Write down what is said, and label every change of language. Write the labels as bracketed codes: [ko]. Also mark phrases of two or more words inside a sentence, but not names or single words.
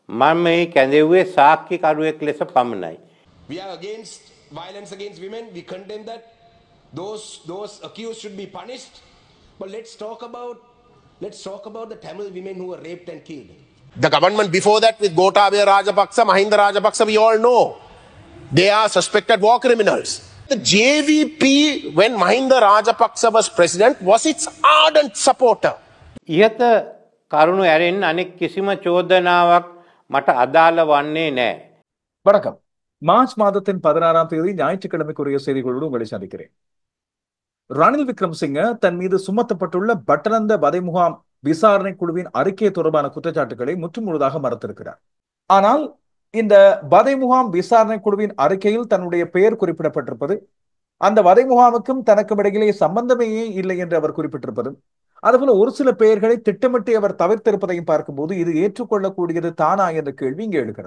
[si] මම මේ කැඳෙව්වේ සාක්කිකරුවෙක් ලෙස පමණයි. [en] We are against violence against women. We condemn that. Those accused should be punished. But let's talk about the Tamil women who were raped and killed. The government before that with Gotabaya Rajapaksa, Mahinda Rajapaksa, we all know they are suspected war criminals. The JVP, when Mahinda Rajapaksa was president, was its ardent supporter. [si] ඉහත කරුණු ඇරෙන් අනෙක් කිසිම චෝදනාවක් මට අදාළ වන්නේ නැහැ. [ta] வணக்கம். மார்ச் மாதத்தின் 16ஆம் தேதி ஞாயிற்றுக்கிழமைக்குரிய செய்திகளோடு உங்களை சந்திக்கிறேன். ரணில் விக்ரமசிங்க தன் மீது சுமத்தப்பட்டுள்ள பட்டலந்த வதை முகாம் விசாரணை குழுவின் அறிக்கை தொடர்பான குற்றச்சாட்டுகளை முற்றுமுழுதாக மறுத்திருக்கிறார். ஆனால் இந்த வதை முகாம் விசாரணை குழுவின் அறிக்கையில் தன்னுடைய பெயர் குறிப்பிடப்பட்டிருப்பது, அந்த வதை முகாமுக்கும் தனக்கும் இடையிலே சம்பந்தமே இல்லை என்று அவர் குறிப்பிட்டிருப்பதும், அதுபோல ஒரு சில பெயர்களை திட்டமிட்டு அவர் தவிர்த்திருப்பதையும் பார்க்கும்போது இது ஏற்றுக்கொள்ளக்கூடியது தானா என்ற கேள்வி இங்கே எழுகிறது.